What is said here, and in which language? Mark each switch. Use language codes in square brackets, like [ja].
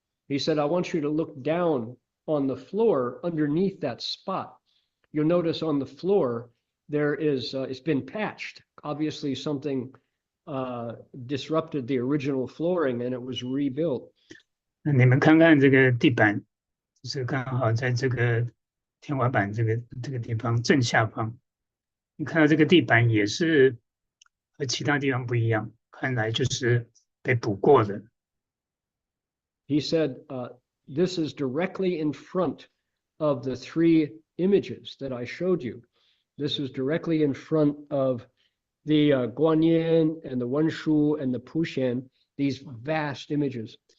[en] He said, I want you to look down on the floor underneath that spot. You'll notice on the floor, there is, it's been patched. Obviously something disrupted the original flooring and it was rebuilt. [zh] 那你们看看这个地板，就是刚好在这个天花板这个地方正下方，你看到这个地板也是和其他地方不一样，看来就是被补过的。 [en] He said, this is directly in front of the three images that I showed you. This is directly in front of the Guanyin and the Wenshu and the Pushan, these vast images.